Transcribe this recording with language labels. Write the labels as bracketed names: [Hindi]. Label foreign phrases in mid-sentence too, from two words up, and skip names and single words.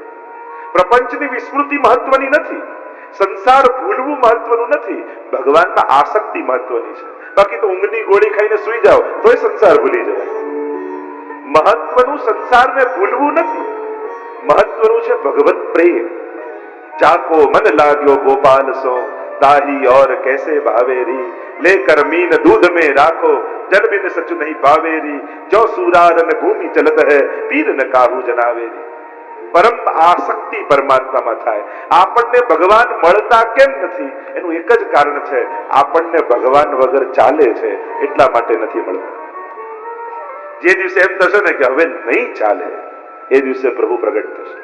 [Gujarati] પ્રપંચની વિસ્મૃતિ મહત્વની નથી, સંસાર ભૂલવું મહત્વનું નથી, ભગવાનમાં આસક્તિ મહત્વની છે. બાકી તો ઊંઘની ગોળી ખાઈને સુઈ જાઓ તોય સંસાર ભૂલી જવાય. મહત્વનું સંસારને ભૂલવું નથી, મહત્વનું છે ભગવત પ્રેમ. [Braj] जाको मन लाग्यो गोपाल सो, ताही और कैसे भावेरी, लेकर मीन दूध में राखो, जल बिन सच नहीं पावेरी, जो सूरार में भूमि चलत है, पीर न काहू जनावेरी. [Gujarati] પરમ આસક્તિ પરમાત્મામાં થાય. આપણને ભગવાન મળતા કેમ નથી? એનું એક જ કારણ છે, આપણને ભગવાન વગર ચાલે છે એટલા માટે નથી મળતા. જે દિવસે એમ થશે ને કે હવે નહીં ચાલે, એ દિવસે પ્રભુ પ્રગટ થશે.